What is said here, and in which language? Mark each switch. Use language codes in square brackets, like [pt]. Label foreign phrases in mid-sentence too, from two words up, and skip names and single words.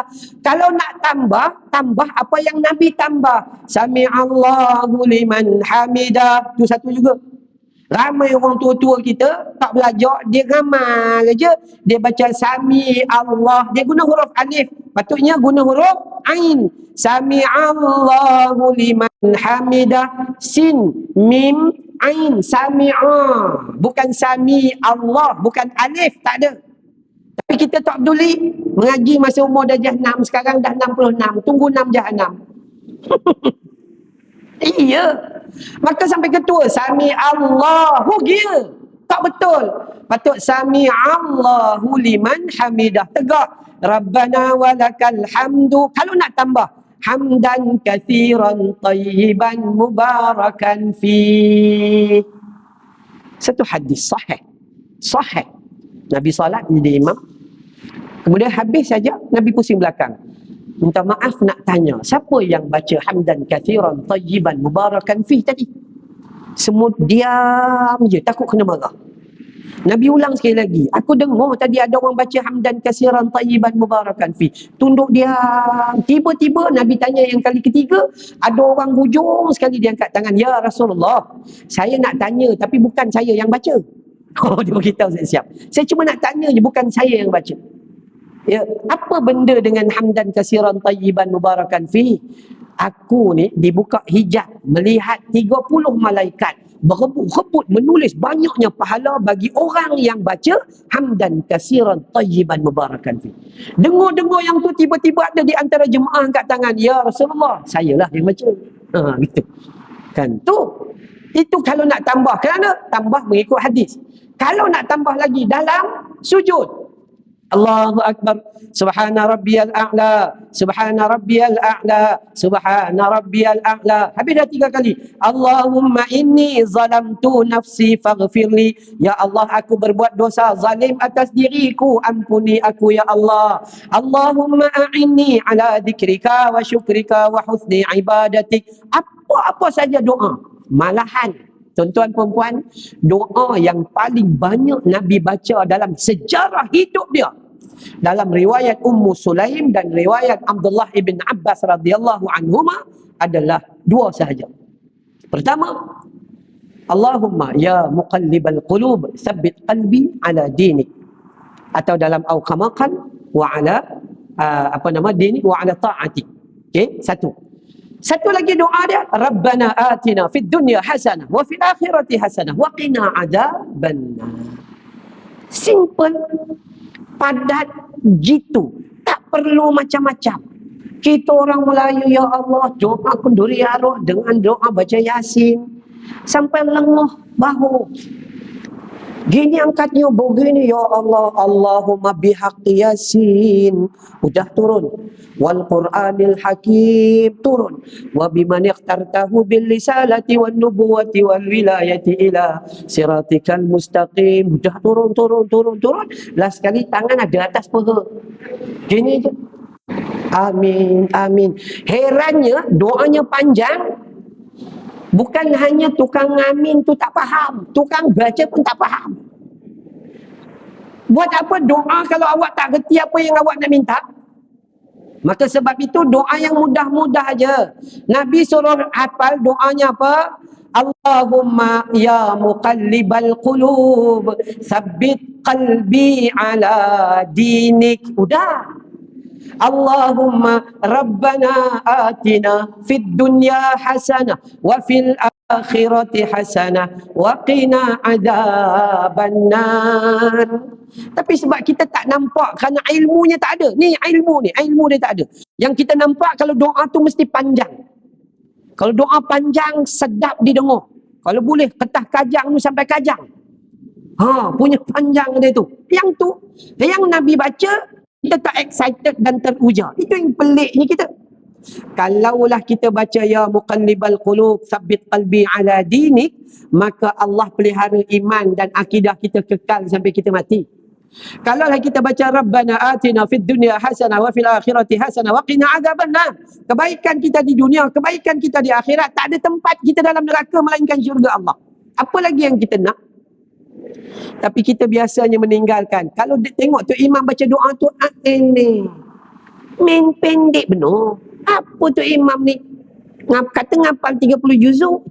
[ms] Kalau nak tambah apa yang Nabi tambah. [ar] سمع الله لمن حمده. [ms] Itu satu juga. Ramai orang tua-tua kita tak belajar, dia ramal aja. Dia baca [ar] سامي الله. [ms] Dia guna huruf alif. Patutnya guna huruf ain. [ar] سمع الله لمن حمده. سين، ميم، عين، سمع. [ms] Bukan [ar] سامي الله, [ms] bukan alif, tak ada. Tapi kita tak peduli. Mengaji masa umur darjah 6, sekarang dah 66. Tunggu 6 jahanam. Iya. Maka sampai ketua, [ar] سامي الله [ms] dia. Tak betul. Patut [ar] سامي الله لمن حمده. Tegak. ربنا ولك الحمد. [ms] Kalau nak tambah, [ar] حمدا كثيرا طيبا مباركا فيه. [ms] Satu hadis sahih. Sahih. Nabi salat jadi imam. Kemudian habis saja, Nabi pusing belakang. Minta maaf nak tanya, siapa yang baca [ar] حمدا كثيرا طيبا مباركا فيه [ms] tadi? Semua diam je, takut kena marah. Nabi ulang sekali lagi. Aku dengar tadi ada orang baca [ar] حمدا كثيرا طيبا مباركا فيه. [ms] Tunduk diam. Tiba-tiba Nabi tanya yang kali ketiga, ada orang hujung sekali dia angkat tangan. [ar] يا رسول الله, [ms] saya nak tanya tapi bukan saya yang baca. Oh, dia beritahu saya siap. Saya cuma nak tanya je, bukan saya yang baca. Ya, apa benda dengan [ar] حمدا كثيرا طيبا مباركا فيه? [ms] Aku ni dibuka hijab melihat 30 malaikat berebut-rebut menulis banyaknya pahala bagi orang yang baca [ar] حمدا كثيرا طيبا مباركا فيه. [ms] Dengar-dengar yang tu tiba-tiba ada di antara jemaah angkat tangan, [ar] يا رسول الله, [ms] sayalah yang baca. Gitu. Kan tu. Itu kalau nak tambah, kerana tambah mengikut hadis. Kalau nak tambah lagi dalam sujud, [ar] الله أكبر، سبحان ربي الأعلى، سبحان ربي الأعلى، سبحان ربي الأعلى. [ms] Habis dah 3 kali. [ar] اللهم إني ظلمت نفسي فاغفر لي. يا الله, [ms] aku berbuat dosa zalim atas diriku, ampuni aku [ar] يا الله. اللهم أعني على ذكرك وشكرك وحسن عبادتك. [ms] Apa-apa saja doa. Malahan, tuan-tuan perempuan, doa yang paling banyak Nabi baca dalam sejarah hidup dia, dalam riwayat Ummu Sulaim dan riwayat Abdullah ibn Abbas [ar] رضي الله عنهما, [ms] adalah 2 sahaja. Pertama, [ar] اللهم يا مقلب القلوب ثبت قلبي على دينك, [ms] atau dalam [ar] أوقمكن وعلى دينك وعلى طاعتك. [ms] Okey, satu lagi doa dia, [ar] ربنا آتنا في الدنيا حسنة وفي الآخرة حسنة وقنا عذاب النار. [ms] Simple, padat gitu, tak perlu macam-macam. Kita orang Melayu, [ar] يا الله, [ms] doa kenduri arwah dengan doa baca Yasin sampai lengah bahu. Gini angkatnya, begini, [ar] يا الله, اللهم بحق يس, [ms] udah turun. [ar] والقرآن الحكيم, turun. وبمن اخترته بالرسالة والنبوة والولاية إلى صراطك المستقيم, [ms] udah turun. Last sekali tangan ada atas perut. Gini je. Amin, amin. Herannya doanya panjang. Bukan hanya tukang amin tu tak faham, tukang baca pun tak faham. Buat apa doa kalau awak tak gerti apa yang awak nak minta? Maka sebab itu doa yang mudah-mudah aja. Nabi suruh hafal doanya apa? [ar] اللهم يا مقلب القلوب، ثبت قلبي على دينك. [ms] Udah. [ar] اللهم ربنا آتنا في الدنيا حسنة وفي الآخرة حسنة وقنا عذاب النار. [ms] Tapi sebab kita tak nampak kerana ilmunya tak ada. Ni ilmu dia tak ada. Yang kita nampak kalau doa tu mesti panjang. Kalau doa panjang sedap didengar. Kalau boleh ketah kajang tu sampai kajang. Punya panjang dia tu. Yang Nabi baca kita tak excited dan teruja. Itu yang peliknya kita. Kalaulah kita baca [ar] يا مقلب القلوب ثبت قلبي على دينك, [ms] maka Allah pelihara iman dan akidah kita kekal sampai kita mati. Kalaulah kita baca [ar] ربنا آتنا في الدنيا حسنة وفي الآخرة حسنة وقنا عذاب النار, [ms] kebaikan kita di dunia, kebaikan kita di akhirat, tak ada tempat kita dalam neraka melainkan syurga Allah. Apa lagi yang kita nak? Tapi kita biasanya meninggalkan. Kalau tengok tu imam baca doa tu, ini main pendek benar. Apa tu imam ni? Kata ngapal 30 juzuk.